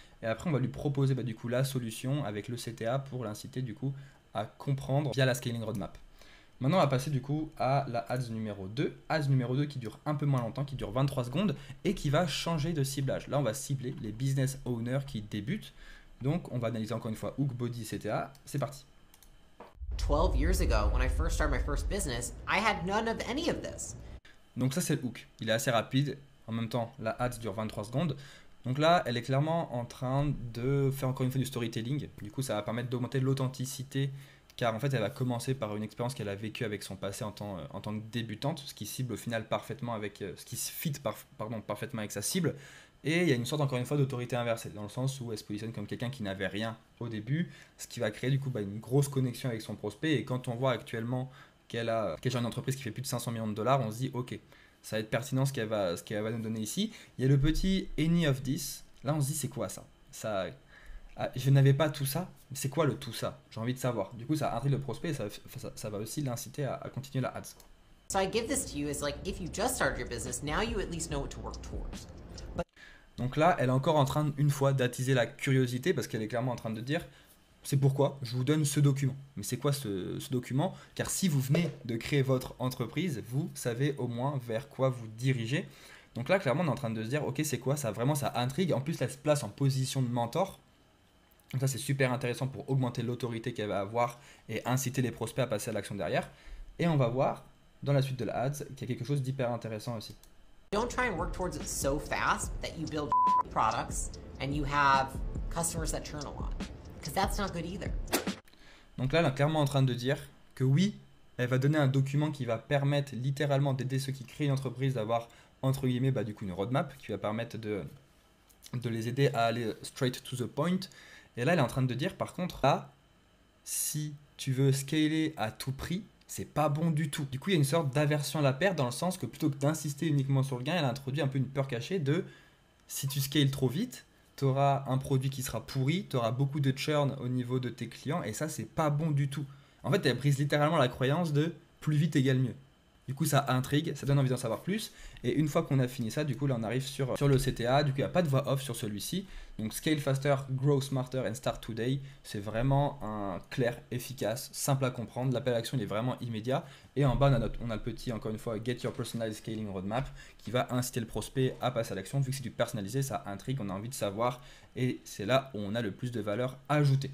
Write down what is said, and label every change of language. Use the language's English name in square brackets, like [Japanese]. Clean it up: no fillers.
[French] Et après on va lui proposer du coup la solution avec le CTA pour l'inciter du coup à comprendre via la scaling roadmap. Maintenant, on va passer du coup à la ads numéro 2. Ads numéro 2 qui dure un peu moins longtemps, qui dure 23 secondes et qui va changer de ciblage. Là, on va cibler les business owners qui débutent. Donc, on va analyser encore une fois hook, body, CTA. C'est parti. [English] 12 years ago, when I first started my first business, I had none of any of this. [French] Donc ça, c'est le hook. Il est assez rapide. En même temps, la ads dure 23 secondes. Donc là, elle est clairement en train de faire encore une fois du storytelling. Du coup, ça va permettre d'augmenter l'authenticité car en fait, elle va commencer par une expérience qu'elle a vécue avec son passé en tant que débutante, ce qui cible au final parfaitement avec, ce qui se fit parfaitement avec sa cible. Et il y a une sorte encore une fois d'autorité inversée, dans le sens où elle se positionne comme quelqu'un qui n'avait rien au début, ce qui va créer du coup une grosse connexion avec son prospect. Et quand on voit actuellement qu'elle gère une entreprise qui fait plus de 500 millions de dollars, on se dit ok, ça va être pertinent ce qu'elle va nous donner ici. Il y a le petit [English] any of this. [French] Là, on se dit c'est quoi ça, je n'avais pas tout ça, mais c'est quoi le tout ça? J'ai envie de savoir. Du coup, ça intrigue le prospect et ça va aussi l'inciter à continuer la ads. [English] So I give this to you as like, if you just started your business, now you at least know what to work towards. [French] Donc là, elle est encore en train, une fois, d'attiser la curiosité parce qu'elle est clairement en train de dire c'est pourquoi je vous donne ce document. Mais c'est quoi ce document? Car si vous venez de créer votre entreprise, vous savez au moins vers quoi vous dirigez. Donc là, clairement, on est en train de se dire ok, c'est quoi ça? Vraiment, ça intrigue. En plus, elle se place en position de mentor. Donc ça, c'est super intéressant pour augmenter l'autorité qu'elle va avoir et inciter les prospects à passer à l'action derrière. Et on va voir dans la suite de la ads qu'il y a quelque chose d'hyper intéressant aussi. [English] Don't try and work towards it so fast that you build products and you have customers that churn a lot, because that's not good either. [French] Donc là, elle est clairement en train de dire que oui, elle va donner un document qui va permettre littéralement d'aider ceux qui créent une entreprise d'avoir entre guillemets du coup une roadmap qui va permettre de les aider à aller [English] straight to the point. [French] Et là, elle est en train de dire, par contre, là, si tu veux scaler à tout prix, c'est pas bon du tout. Du coup, il y a une sorte d'aversion à la perte dans le sens que plutôt que d'insister uniquement sur le gain, elle a introduit un peu une peur cachée de si tu scales trop vite, tu auras un produit qui sera pourri, tu auras beaucoup de churn au niveau de tes clients et ça, c'est pas bon du tout. En fait, elle brise littéralement la croyance de plus vite égale mieux. Du coup, ça intrigue, ça donne envie d'en savoir plus. Et une fois qu'on a fini ça, du coup, là, on arrive sur le CTA. Du coup, il n'y a pas de voix off sur celui-ci. [English] Donc, Scale Faster, Grow Smarter and Start Today. [French] C'est vraiment un clair, efficace, simple à comprendre. L'appel à l'action, il est vraiment immédiat. Et en bas, on a le petit, encore une fois, [English] Get Your Personalized Scaling Roadmap [French] qui va inciter le prospect à passer à l'action. Vu que c'est du personnalisé, ça intrigue, on a envie de savoir. Et c'est là où on a le plus de valeur ajoutée.